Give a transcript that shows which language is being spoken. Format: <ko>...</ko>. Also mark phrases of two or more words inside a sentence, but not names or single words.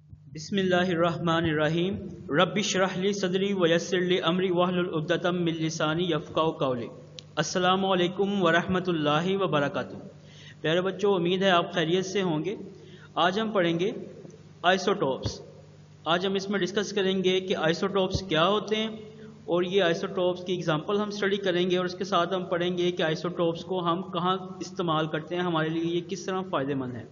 <ar>بسم الله الرحمن الرحيم رب اشرح لي صدري ويسر لي أمري واحلل عقدة من لساني يفقهوا قولي. السلام عليكم ورحمة الله وبركاته.</ar> <ur>پیارے بچو، امید ہے آپ خیریت سے ہوں گے۔ آج ہم پڑھیں گے آئسوٹوپس. آج ہم اس میں ڈسکس کریں گے کہ آئسوٹوپس کیا ہوتے ہیں اور یہ آئسوٹوپس کی ایگزامپل ہم اسٹڈی کریں گے اور اس کے ساتھ ہم پڑھیں گے کہ آئسوٹوپس کو ہم کہاں استعمال کرتے ہیں، ہمارے لیے یہ کس طرح فائدہ مند ہے.</ur>